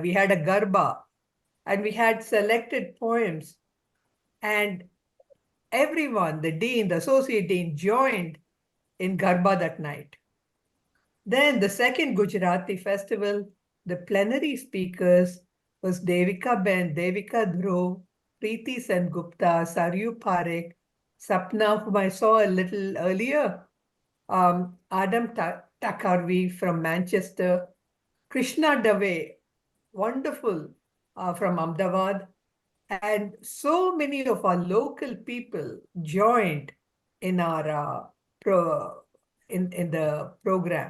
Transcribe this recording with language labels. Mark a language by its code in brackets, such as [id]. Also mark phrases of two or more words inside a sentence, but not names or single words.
[en] We had a Garba, and we had selected poems. And everyone, the Dean, the Associate Dean, joined in Garba that night. Then the second Gujarati festival, the plenary speakers was Devika Ben, Devika Dhruv, Preeti Sen Gupta, Saryu Parekh, Sapna, whom I saw a little earlier, Adam Takarvi from Manchester, Krishna Dave, wonderful, from Ahmedabad, and so many of our local people joined in our in the program.